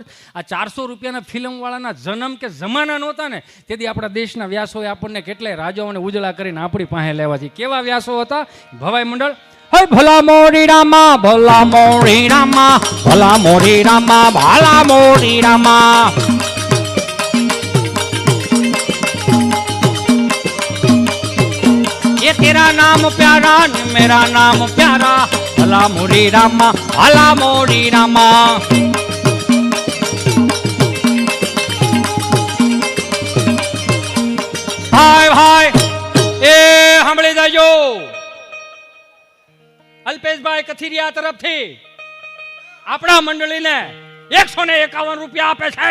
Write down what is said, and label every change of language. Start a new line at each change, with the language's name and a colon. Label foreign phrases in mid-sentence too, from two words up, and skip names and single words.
Gujarati: આ 400 રૂપિયાના ફિલ્મવાળાના જન્મ કે જમાના નહોતા ને તેથી આપણા દેશના વ્યાસોએ આપણને કેટલાય રાજાઓને ઉજળા કરીને આપણી પાસે લેવા છે. કેવા વ્યાસો હતા? ભવાઈ મંડળ. હે ભલા મોરી રામા, ભલા મોરી રામા, ભલા મોરી રામા, ભલા મોરી રામા.
Hindi: ये तेरा नाम प्यारा न मेरा नाम प्यारा, भला मोरी रामा, भला मोरी रामा.
Gujarati: ભાઈ ભાઈ એ સાંભળી જાજો. અલ્પેશભાઈ કથિરિયા તરફથી આપણા મંડળીને 151 રૂપિયા આપે છે.